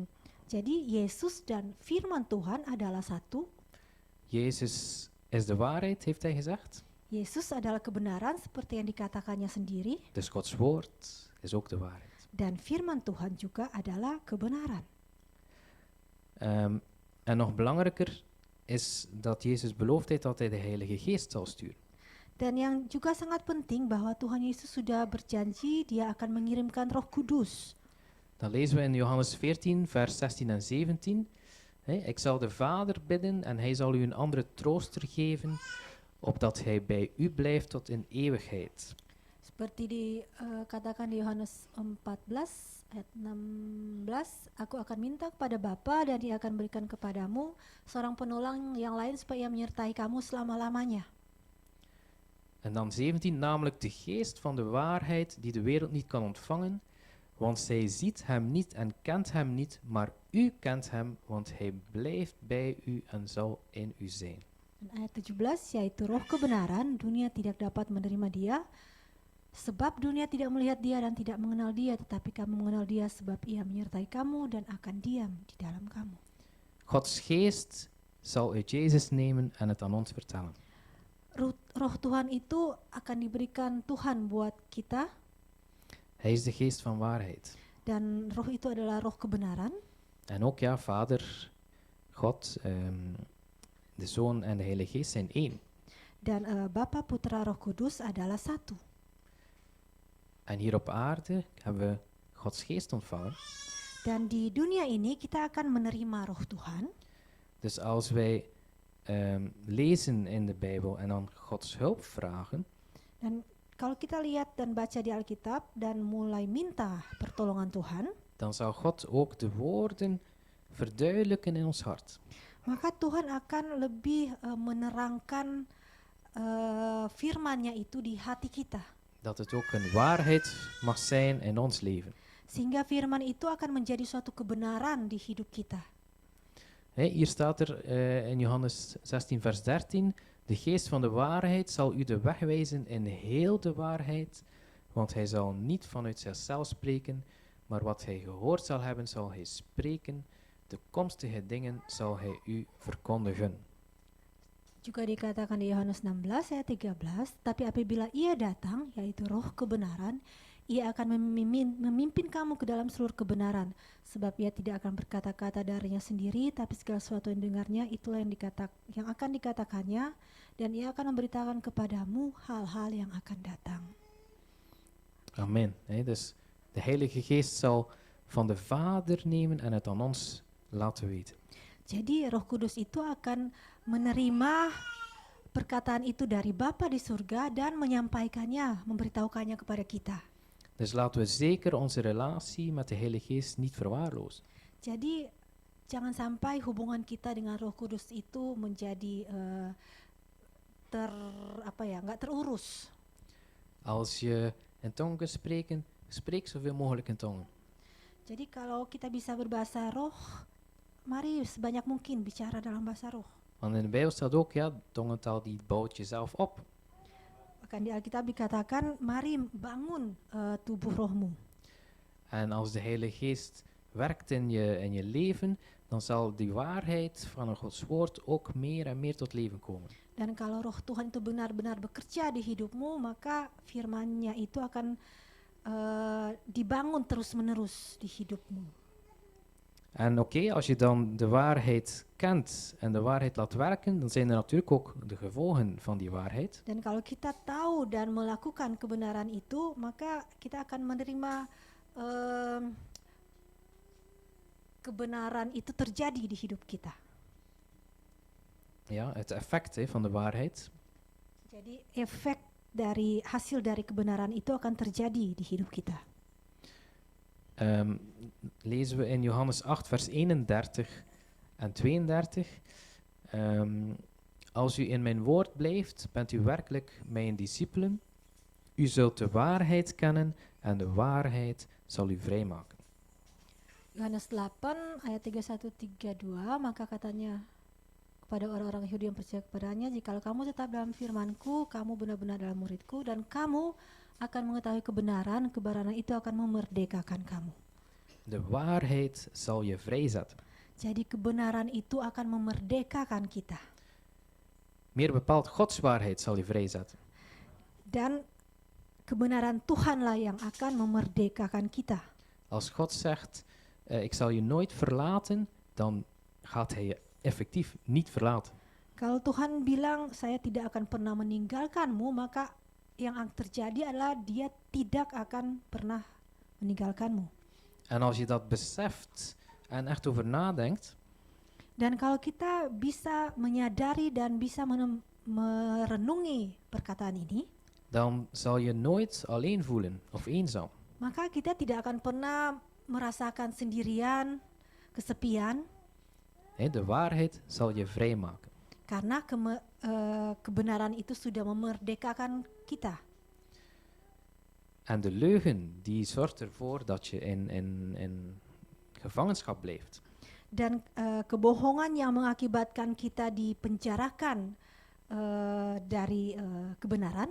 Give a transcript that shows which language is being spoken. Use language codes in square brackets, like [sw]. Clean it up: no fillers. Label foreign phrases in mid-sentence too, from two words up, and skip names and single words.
[id] Jadi Yesus dan firman Tuhan adalah satu. [nl] Jezus is de waarheid, heeft hij gezegd. [id] Yesus adalah kebenaran seperti yang dikatakannya sendiri. [nl] Dus Gods woord is ook de waarheid. [id] Dan firman Tuhan juga adalah kebenaran. [nl] En nog belangrijker is dat Jezus beloofd heeft dat hij de Heilige Geest zal sturen. [id] Dan yang juga sangat penting bahwa Tuhan Yesus sudah berjanji dia akan mengirimkan Roh Kudus. [nl] Dan lezen we in Johannes 14 vers 16 en 17. Ik zal de Vader bidden en hij zal u een andere trooster geven opdat hij bij u blijft tot in eeuwigheid. [id] Seperti dikatakan di Yohanes 14 ayat 16, aku akan minta kepada Bapa dan Dia akan berikan kepadamu seorang penolong yang lain supaya ia menyertai kamu selama-lamanya. [nl] En dan 17, namelijk de geest van de waarheid die de wereld niet kan ontvangen, want zij ziet hem niet en kent hem niet, maar u kent hem, want hij blijft bij u en zal in u zijn. [id] Dan ayat 17, yaitu roh kebenaran, dunia tidak dapat menerima Dia, sebab dunia tidak melihat Dia dan tidak mengenal Dia, tetapi kamu mengenal Dia sebab Ia menyertai kamu dan akan diam di dalam kamu. [nl] Gods geest zal uit Jezus nemen en het aan ons vertellen. [id] Roh Tuhan itu akan diberikan Tuhan buat kita, [nl] Hij is de geest van waarheid. [id] dan roh itu adalah roh kebenaran. [nl] En ook ja, Vader, God, de Zoon en de Heilige Geest zijn één. [id] Dan Bapa, Putra, Roh Kudus adalah satu. [nl] En hier op aarde hebben we Gods geest ontvangen. [id] Dan di dunia ini kita akan menerima roh Tuhan. [nl] Dus als wij lezen in de Bijbel en dan Gods hulp vragen, [id] Dan kalau kita lihat dan baca di Alkitab dan mulai minta pertolongan Tuhan, [nl] dan zal God ook de woorden verduidelijken in ons hart. [id] maka Tuhan akan lebih menerangkan firman-Nya itu di hati kita. [nl] Dat het ook een waarheid mag zijn in ons leven. [id] Sehingga firman itu akan menjadi suatu kebenaran di hidup kita. [nl] Hier staat er in Johannes 16 vers 13, de geest van de waarheid zal u de weg wijzen in heel de waarheid, want hij zal niet vanuit zichzelf spreken, maar wat hij gehoord zal hebben zal hij spreken, de komstige dingen zal hij u verkondigen. [id] Juga dikatakan di Yohanes 16 ayat 13, tapi apabila Ia datang, yaitu roh kebenaran, Ia akan memimpin kamu ke dalam seluruh kebenaran, sebab Ia tidak akan berkata-kata darinya sendiri, tapi segala sesuatu yang dengarnya itulah yang akan dikatakannya, dan Ia akan memberitakan kepadamu hal-hal yang akan datang. Amen. [nl] Dus de Heilige Geest zal van de Vader nemen en het aan ons laten weten. [id] Jadi Roh Kudus itu akan menerima perkataan itu dari Bapa di surga dan menyampaikannya, memberitahukannya kepada kita. [nl] Dus laten we zeker onze relatie met de Heilige Geest niet verwaarlozen. [id] Jadi jangan sampai hubungan kita dengan Roh Kudus itu menjadi nggak terurus. [nl] Als je in tongen kunt spreken, spreek zoveel mogelijk in tongen. [id] Jadi kalau kita bisa berbahasa roh, mari sebanyak mungkin bicara dalam bahasa roh. [nl] Want in de Bijbel staat ook, ja, tongentaal die bouwt jezelf op. [id] Bahkan di Alkitab dikatakan, mari bangun tubuh rohmu. [nl] En als de Heilige Geest werkt in je leven, dan zal die waarheid van een Gods woord ook meer en meer tot leven komen. [id] Dan kalau roh Tuhan itu benar-benar bekerja di hidupmu, maka firman-Nya itu akan dibangun terus-menerus di hidupmu. [nl] En oké, als je dan de waarheid kent en de waarheid laat werken, dan zijn er natuurlijk ook de gevolgen van die waarheid. [id] Dan kalau kita tahu dan melakukan kebenaran itu, maka kita akan menerima kebenaran itu terjadi di hidup kita. [nl] Ja, het effect van de waarheid. [id] Jadi hasil dari kebenaran itu akan terjadi di hidup kita. [nl] Lezen we in Johannes 8 vers 31 en 32. Als u in mijn woord blijft, bent u werkelijk mijn discipelen. U zult de waarheid kennen en de waarheid zal u vrijmaken. [id] Yohanes 8 ayat 31-32, maka katanya kepada orang-orang Yahudi yang percaya kepadanya, jikalau kamu tetap dalam firman-Ku, kamu benar-benar dalam murid-Ku, dan kamu akan mengetahui kebenaran itu akan memerdekakan kamu. [nl] De waarheid zal je vrijzetten. [id] Jadi kebenaran itu akan memerdekakan kita. [nl] Meer bepaald, Gods waarheid zal je vrijzetten. [id] Dan kebenaran Tuhanlah yang akan memerdekakan kita. [nl] Als God zegt, ik zal je nooit verlaten, dan gaat hij je effectief niet verlaten. [id] Kalau Tuhan bilang, saya tidak akan pernah meninggalkanmu, maka yang terjadi adalah Dia tidak akan pernah meninggalkanmu. [nl] En als je dat beseft en echt over nadenkt, [id] dan kalau kita bisa menyadari dan bisa merenungi perkataan ini, [nl] dan zal je nooit alleen voelen of eenzaam. [id] maka kita tidak akan pernah merasakan sendirian, kesepian, [nl] De waarheid zal je vrijmaken. [id] karena kebenaran itu sudah memerdekakan kita. [nl] En de leugen die zorgt ervoor dat je in gevangenschap blijft. [id] Dan kebohongan yang mengakibatkan kita dipenjarakan dari kebenaran.